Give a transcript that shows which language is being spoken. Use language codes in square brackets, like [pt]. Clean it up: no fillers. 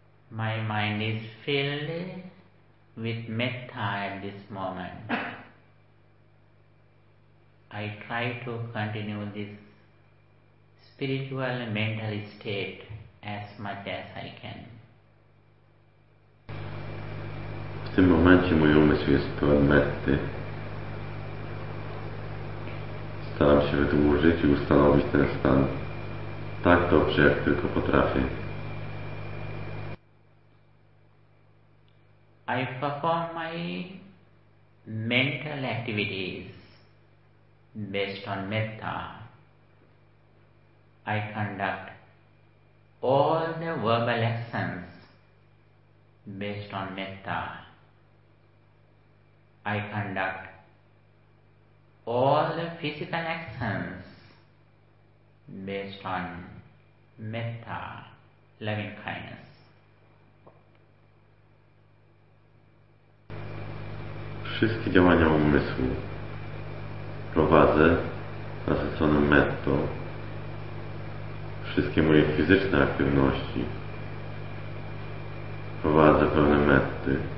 [en] My mind is filled with metta at this moment. I try to continue this spiritual and mental state as much as I can. [pl] W tym momencie mój umysł jest pełen metty. Staram się wydłużyć i ustanowić ten stan tak dobrze, jak tylko potrafię. [en] I perform my mental activities based on metta. I conduct all the verbal actions based on metta. I conduct all the physical actions based on metta, loving kindness. [pl] Wszystkie działania umysłu prowadzę nasycone metto. Wszystkie moje fizyczne aktywności prowadzę pełne metty.